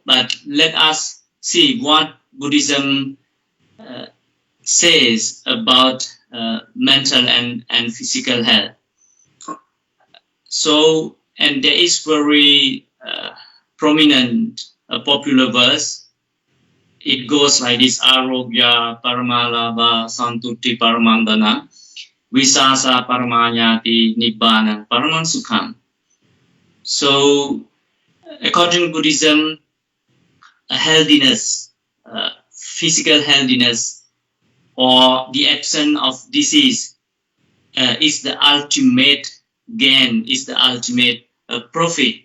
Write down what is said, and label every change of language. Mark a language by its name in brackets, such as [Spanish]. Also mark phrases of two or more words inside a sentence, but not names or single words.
[English] But let us see what Buddhism says about mental and physical health. So, and there is very prominent popular verse. It goes like this: [Pali] Arogya Paramalabha Santutti Paramandana Visasa Paramanyati Nibbana Paramang Sukham. [English] So, according to Buddhism, healthiness, physical healthiness, or the absence of disease is the ultimate gain, is the ultimate profit.